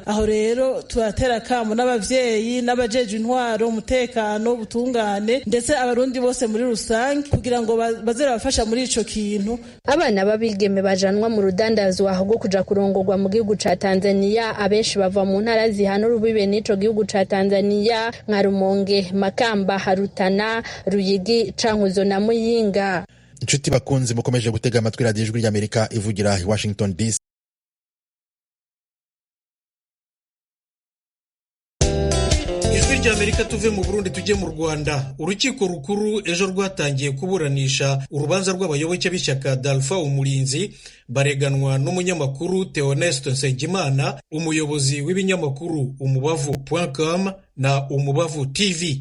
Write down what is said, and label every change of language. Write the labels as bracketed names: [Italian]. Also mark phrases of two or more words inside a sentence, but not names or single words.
[Rundi] Aho rero turatera kamo n'abavyeyi n'abajeje intwaro umutekano ubutungane ndetse abarundi bose muri rusange kugira ngo bazera bafasha muri ico kintu. Abana babigeme bajanwa mu rudandazwa rwo kuja kurongorwa mu gihugu ca Tanzania abenshi bava mu ntara zihana urubibe n'ico gihugu ca Tanzania nka Rumonge, Makamba, Harutana, Ruyigi, Cankuzo na Muyinga. Inshuti bakunzi mukomeje gutega amatwi radiyo ijwi ry'Amerika ivugira i Washington DC. [Kinyarwanda] Ijwi ry'Amerika tuve mu Burundi tujye mu Rwanda. Urukiko rukuru ejo rwatangiye kuburanisha urubanza rw'abayoboke b'ishyaka d'Alpha Umurinzi bareganwa n'umunyamakuru Theoneste Nsengimana, umuyobozi w'ibinyamakuru umubavu.com na umubavu TV.